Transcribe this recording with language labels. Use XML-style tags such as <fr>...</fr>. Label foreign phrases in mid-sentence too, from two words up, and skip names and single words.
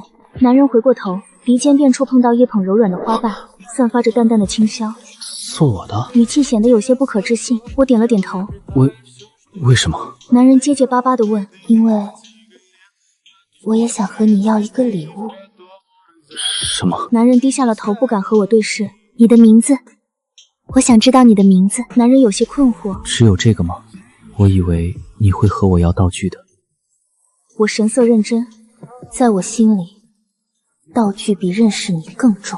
<zh>男人回過頭，鼻尖便觸碰到一捧柔軟的花瓣，散發着淡淡的清香。送我的？語氣顯得有些不可置信。我點了點頭。為什麼？男人結結巴巴地問。因為我也想和你要一個禮物。什么？男人低下了头，不敢和我对视。你的名字？我想知道你的名字。男人有些困惑。只有这个吗？我以为你会和我要道具的。我神色认真，在我心里，道具比認識你更重。</zh>